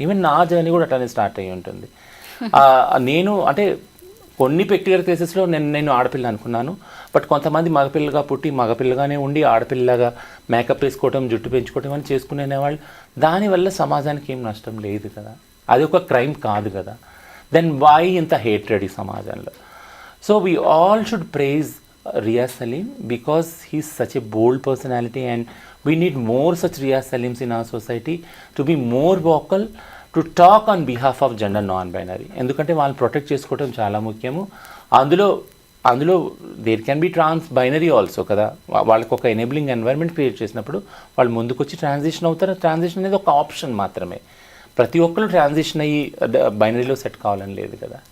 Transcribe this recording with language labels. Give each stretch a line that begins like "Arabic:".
Telugu: Even నా journey కూడా అట్లానే స్టార్ట్ అయ్యి ఉంటుంది. నేను అంటే కొన్ని పెక్యులర్ కేసెస్లో నేను ఆడపిల్ల అనుకున్నాను, బట్ కొంతమంది మగపిల్లగా పుట్టి మగపిల్లగానే ఉండి ఆడపిల్లగా మేకప్ వేసుకోవటం, జుట్టు పెంచుకోవటం అని చేసుకునేవాళ్ళు. దానివల్ల సమాజానికి ఏం నష్టం లేదు కదా, అది ఒక క్రైమ్ కాదు కదా. దెన్ వై ఇంత హేట్రెడ్ ఈ సమాజంలో?
English: So we all should praise Riyaz Salim because he's such a bold personality and we need more such Riyaz Salims in our society to be more vocal to talk on behalf of gender non-binary.
Telugu: ఎందుకంటే వాళ్ళని protect చేసుకోవడం చాలా ముఖ్యము. అందులో
English: there can be trans binary also
Telugu: కదా. వాళ్ళకి ఒక enabling environment create చేసినప్పుడు వాళ్ళు ముందుకొచ్చి ట్రాన్సిషన్ అవుతారు. ట్రాన్సిషన్ అనేది ఒక ఆప్షన్ మాత్రమే. ప్రతి ఒక్కరు ట్రాన్సిషన్ అయ్యి బైనరీలో సెట్ కావాలని లేదు కదా.